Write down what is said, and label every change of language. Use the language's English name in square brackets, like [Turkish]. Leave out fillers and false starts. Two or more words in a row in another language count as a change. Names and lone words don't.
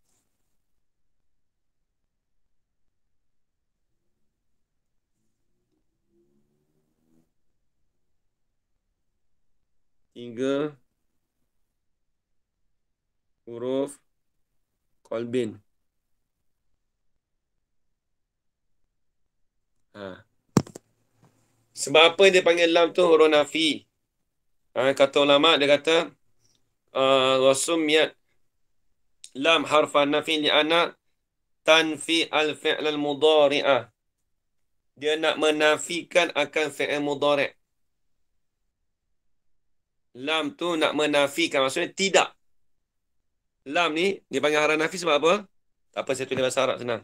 [Malay] Tiga, huruf qalbin. Ha. Sebab apa dia panggil lam tu huruf nafi? Kata ulama, dia kata [Arabic] وسميت لم حرف نفي لأنها تنفي الفعل المضارع. [Malay] Dia nak menafikan akan [Arabic] فعل مضارع'. [Malay] Lam tu nak menafikan, maksudnya tidak. Lam ni dia panggil [Arabic] حرف نفي [Malay] sebab apa? Tak apa, saya tulis bahasa Arab senang.